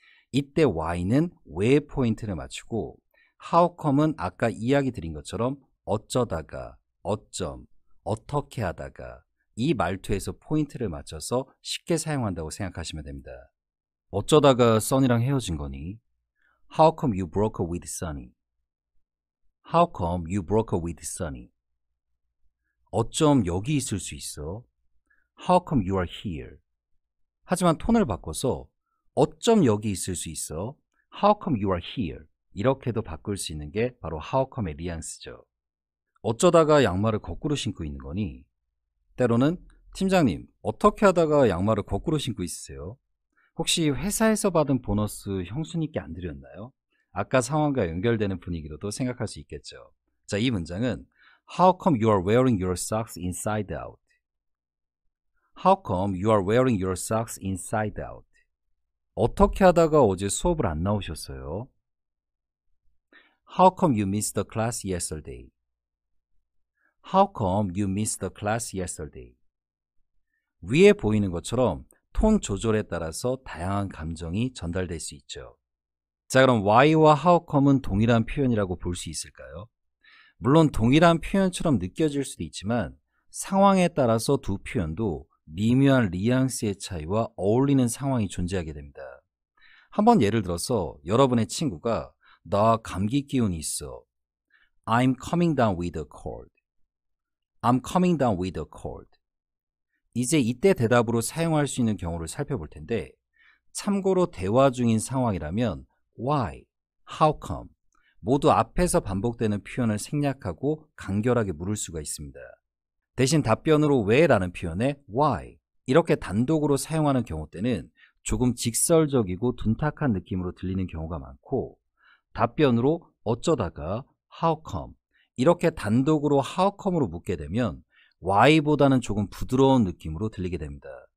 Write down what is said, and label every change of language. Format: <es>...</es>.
<ko>이때 why는 왜의 포인트를 맞추고 how come은 아까 이야기 드린 것처럼 어쩌다가, 어쩜, 어떻게 하다가 이 말투에서 포인트를 맞춰서 쉽게 사용한다고 생각하시면 됩니다. 어쩌다가 써니랑 헤어진 거니?</ko> <en>How come you broke up with Sunny? How come you broke up with Sunny?</en> <ko>어쩜 여기 있을 수 있어?</ko> <en>How come you are here?</en> <ko>하지만 톤을 바꿔서 어쩜 여기 있을 수 있어?</ko> <en>How come you are here?</en> <ko>이렇게도 바꿀 수 있는 게 바로 how come의 뉘앙스죠. 어쩌다가 양말을 거꾸로 신고 있는 거니? 때로는 팀장님, 어떻게 하다가 양말을 거꾸로 신고 있으세요? 혹시 회사에서 받은 보너스 형수님께 안 드렸나요? 아까 상황과 연결되는 분위기로도 생각할 수 있겠죠. 자, 이 문장은</ko> <en>How come you are wearing your socks inside out? How come you are wearing your socks inside out?</en> <ko>어떻게 하다가 어제 수업을 안 나오셨어요?</ko> <en>How come you missed the class yesterday? How come you missed the class yesterday?</en> <ko>위에 보이는 것처럼 톤 조절에 따라서 다양한 감정이 전달될 수 있죠. 자, 그럼 why와 how come은 동일한 표현이라고 볼 수 있을까요? 물론 동일한 표현처럼 느껴질 수도 있지만 상황에 따라서 두 표현도 미묘한 뉘앙스의 차이와 어울리는 상황이 존재하게 됩니다. 한번 예를 들어서 여러분의 친구가 나 감기 기운이 있어.</ko> <en>I'm coming down with a cold. I'm coming down with a cold.</en> <ko>이제 이때 대답으로 사용할 수 있는 경우를 살펴볼 텐데 참고로 대화 중인 상황이라면 why, how come 모두 앞에서 반복되는 표현을 생략하고 간결하게 물을 수가 있습니다. 대신 답변으로 왜라는 표현에 why 이렇게 단독으로 사용하는 경우 때는 조금 직설적이고 둔탁한 느낌으로 들리는 경우가 많고 답변으로 어쩌다가 how come 이렇게 단독으로 how come으로 묻게 되면 why보다는 조금 부드러운 느낌으로 들리게 됩니다.</ko>